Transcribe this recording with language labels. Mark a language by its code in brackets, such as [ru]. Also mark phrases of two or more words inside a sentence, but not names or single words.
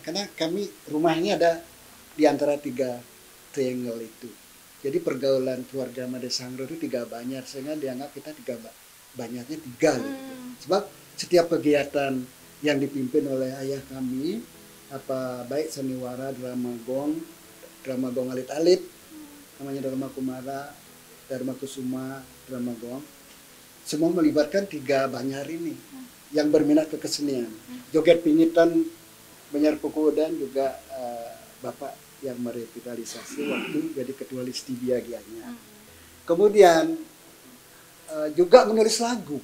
[id] Karena kami rumahnya ada di antara 3 triangle itu. Jadi pergaulan keluarga Made Sangre itu 3 Banjar, sehingga dianggap kita 3 Banjarnya 3 gitu. Sebab setiap kegiatan yang dipimpin oleh ayah kami, baik saniwara, drama gong, drama Gong Alit-Alit, namanya drama Kumara, Dharma Kusuma, drama Gong. Semua melibatkan 3 Banjar ini yang berminat ke kesenian. Joget Pingitan, Banjar Puku, dan juga Bapak yang merevitalisasi waktu jadi ketua Listibia Gianyar. Kemudian juga menulis lagu.